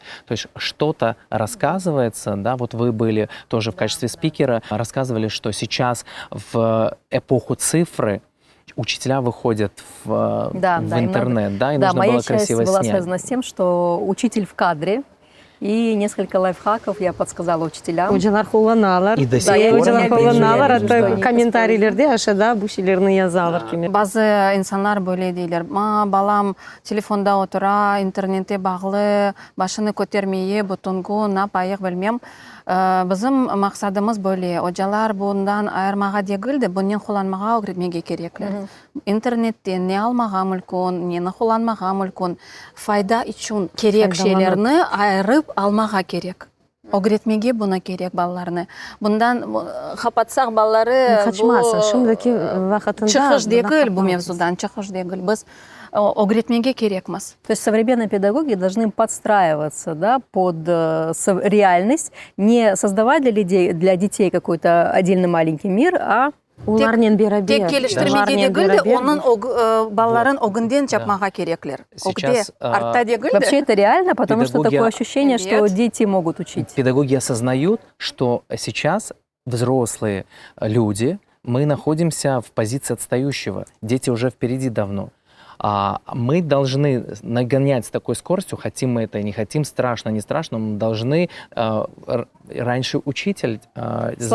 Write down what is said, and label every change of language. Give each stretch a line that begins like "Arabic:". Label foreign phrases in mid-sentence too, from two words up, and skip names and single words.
Russian: То есть что-то рассказывается, да, вот вы были тоже в качестве спикера, рассказывали, что сейчас в эпоху цифры учителя выходят в интернет, да, и нужно было красиво снять. Моя часть была связана с тем, что учитель в кадре, и несколько лайфхаков я подсказала учителям.
Crimean Tatar: Hocalar kullanırlar.
Russian: И до сих Да, пор
Crimean Tatar: hocalar
Russian: они
Crimean Tatar: kullanırlar.
Russian: применяют,
Crimean Tatar: Hatta
Russian: да.
Crimean Tatar: kommentarlarda aşağıda bu şeylerini yazarlar kimi. Bazı insanlar böyle deyirler. Balam telefonda otura, internete bağlı, başını көтермейе, butungu, ne yapayıq bilmem. Bizim maqsadımız böyle. Hocalar bundan ayırmağa değil de bundan kullanmağa öğretmege gerekler. İnternetten ne almağa mümkün, ne kullanmağa mümkün, fayda için gerek şeylerini ayırıp almağa gerek. Öğretmege buna gerek ballarını. Bundan kapatsaq balları Kaçmazsın. Şimdiki vakitinde çıkış değil bu mevzudan, çıkış değil. Biz öğretmege gerekmez.
Russian: То есть современные педагоги должны подстраиваться, да, под реальность, не создавать для детей какой-то отдельный маленький мир, а
Crimean Tatar: Onlarla beraber. Tek geliştirmege değil de onun balların öğünden yapmağa gerekler.
Russian: Сейчас
Crimean Tatar: Artta değil de.
Russian: вообще это реально, потому что Педагоги- такое ощущение, что Привет. дети могут учить. Педагоги осознают, что сейчас взрослые люди, мы находимся в позиции отстающего. Дети уже впереди давно. Мы должны нагонять с такой скоростью, хотим мы это, не хотим, страшно, не страшно, мы должны раньше учитель за